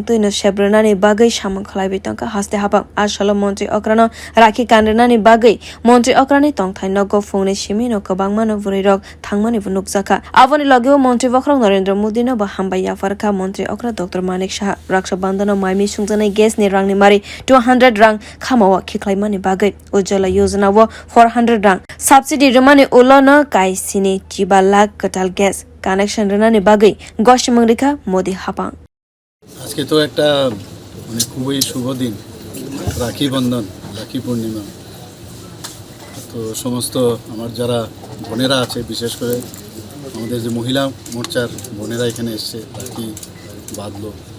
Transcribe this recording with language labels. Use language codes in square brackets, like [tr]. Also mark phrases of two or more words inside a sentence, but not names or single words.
[trp] tuino shebronani bagai samwng khlaibi tonga haste hafang asolo montri okra no rakhi kanrnani bagai montri okrani tongthai nogo phung ni simi no kwbang mano burai rok thangmani nukjak aboni logeo montri bokrok Narendra Modi no ba hambai yafarka montri okra Dr.Manik saha raksha bandhan maimi sungjanai gas ni rang ni mari 200 rang khamawa khiklaimani bagai ujjala yojana wo 400 rang subsidy rwmani ulona kaisini 2 lakh katal [en] gas connection [trp] rwmani bagai goshimang rekha Modi hapang [bn] আজকে তো একটা মানে খুবই শুভ দিন রাখি বন্ধন রাখি পূর্ণিমা তো সমস্ত আমার যারা বোনেরা আছে বিশেষ করে আমাদের যে মহিলা মোর্চার বোনেরা এখানে এসেছে রাখি বাঁধলো